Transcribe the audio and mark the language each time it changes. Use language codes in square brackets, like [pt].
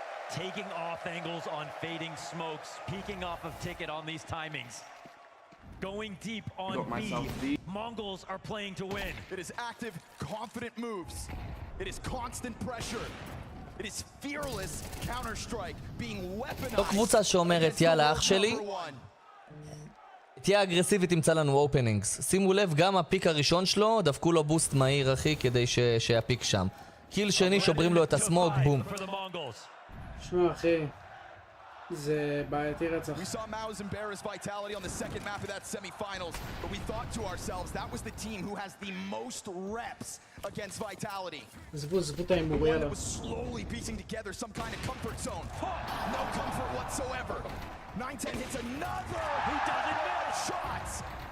[en] Taking off angles on fading smokes. Peeking off of Ticket on these timings. Going deep on B. Mongols are playing to win. It is active, confident moves. It is constant pressure. It is fearless counter-strike being weaponized. [he] לא קבוצה שאומרת יאללה אח שלי, תהיה אגרסיבית תמצא לנו אופנינגס. שימו לב, גם הפיק הראשון שלו דפקו לו בוסט מהיר אחי כדי שיפיק שם. קיל שני שוברים לו את הסמוג, בום. שמע אחי, זה בעייתי רצח. [en] We saw Mao's embarrass Vitality on the second map of that semi-finals, but we thought to ourselves that was the team who has the most reps against Vitality. [he] זבו את ההימור, יאללה. [en] One was slowly piecing together some kind of comfort zone. No comfort whatsoever. 910 hits another. He doesn't miss shots.